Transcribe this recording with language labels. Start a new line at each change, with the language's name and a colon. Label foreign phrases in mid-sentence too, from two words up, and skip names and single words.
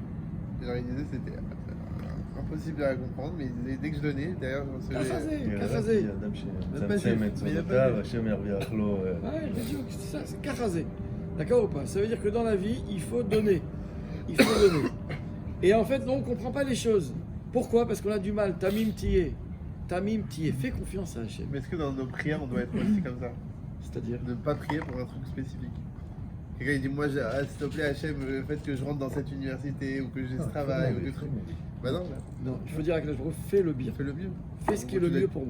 French: Genre, il disait que c'était impossible à comprendre, mais il disait dès que je donnais, derrière, je recevais. Kachazé. C'est ça, c'est kachazé. D'accord ou pas? Ça veut dire que dans la vie, il faut donner. Il faut donner. Et en fait, non, on ne comprend pas les choses. Pourquoi? Parce qu'on a du mal.
Hebrew: תמים תהיה. תמים תהיה.
French: Fais confiance à Hachem. Mais est-ce que dans nos prières, on doit être aussi comme ça? C'est-à-dire de ne pas prier pour un truc spécifique. Quelqu'un il dit, moi, s'il te plaît, Hachem, le fait que je rentre dans cette université, ou que j'ai ce travail, ou que truc. Bah non, Non, il faut dire à
Hebrew: קדוש ברוך הוא,
French: fais le bien. fais le mieux. Fais ce qui est le mieux pour moi.